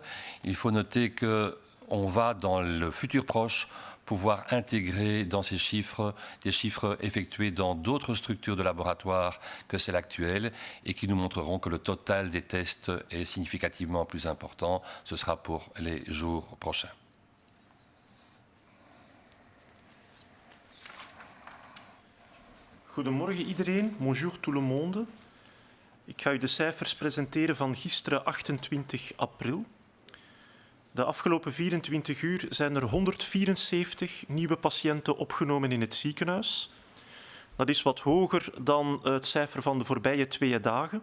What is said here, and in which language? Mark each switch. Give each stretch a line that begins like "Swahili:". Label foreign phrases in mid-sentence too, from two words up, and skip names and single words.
French: Il faut noter qu'on va, dans le futur proche, pouvoir intégrer dans ces chiffres des chiffres effectués dans d'autres structures de laboratoire que celles actuelles et qui nous montreront que le total des tests est significativement plus important. Ce sera pour les jours prochains.
Dutch: Goedemorgen iedereen,
French: bonjour tout le monde.
Dutch: Ik ga u de cijfers presenteren van gisteren 28 april. De afgelopen 24 uur zijn er 174 nieuwe patiënten opgenomen in het ziekenhuis. Dat is wat hoger dan het cijfer van de voorbije 2 dagen.